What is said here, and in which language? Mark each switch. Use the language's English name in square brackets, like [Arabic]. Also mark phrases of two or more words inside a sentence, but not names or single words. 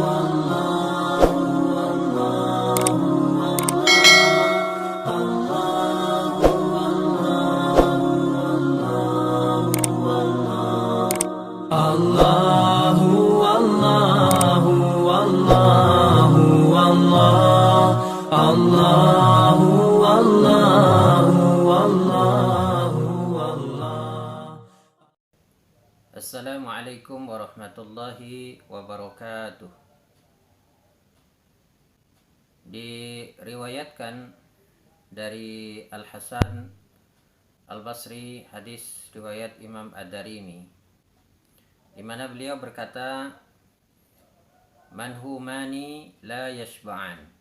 [Arabic] الله الله الله الله الله الله الله الله. السلام عليكم ورحمة الله وبركاته. [Malay] Diriwayatkan dari Al-Hasan Al-Basri, hadis riwayat Imam Ad-Darimi, di mana beliau berkata, [Arabic] منهومان لا يشبعان.